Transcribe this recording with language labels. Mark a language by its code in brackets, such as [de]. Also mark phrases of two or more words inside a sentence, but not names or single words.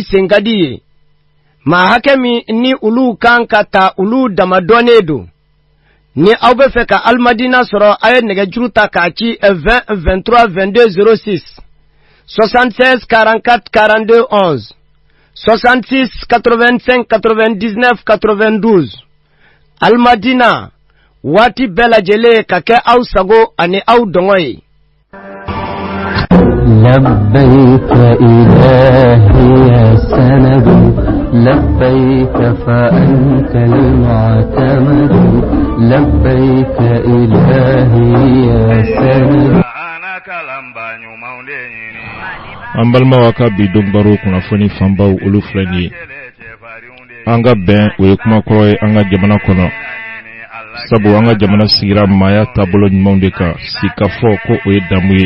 [bm] sen ka di ye maa hakɛ min ni olu kan ka ta olu damadɔnnen don ni aw bɛ fɛ ka Alimadina sɔrɔ a ye nɛgɛjuru ta k'a ci 20 23 22 06 76 44 42 11 66 85 99 92 Alimadina waati bɛɛ lajɛlen ka kɛ aw sago ani aw dɔngɔ ye [ar] لبيك إلهي يا سند لبيك فأنت المعتمد لبيك إلهي يا سند [bm] an balimaw ka bi don baro kunnafoni fanbaw olu filɛ nin ye an ka bɛn o ye kuma kɔrɔ ye an ka jamana kɔnɔ sabu an ka jamana sigira maaya taabolo ɲumanw de kan si ka fɔ ko o ye damu ye.